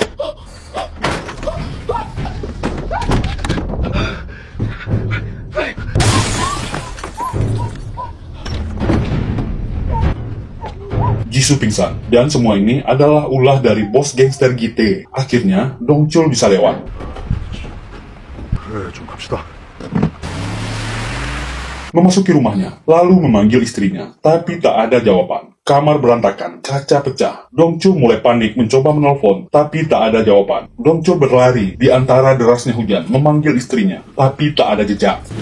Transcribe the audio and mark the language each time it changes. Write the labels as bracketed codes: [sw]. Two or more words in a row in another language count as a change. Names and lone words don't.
[id] Jisoo pingsan, dan semua ini adalah ulah dari bos gangster GT. Akhirnya, Dong Chul bisa lewat. [ko] 그래, 좀 갑시다. [id] Memasuki rumahnya, lalu memanggil istrinya, tapi tak ada jawaban. Kamar berantakan, kaca pecah. Dong Chul mulai panik mencoba menelpon, tapi tak ada jawaban. Dong Chul berlari di antara derasnya hujan, memanggil istrinya, tapi tak ada jejak.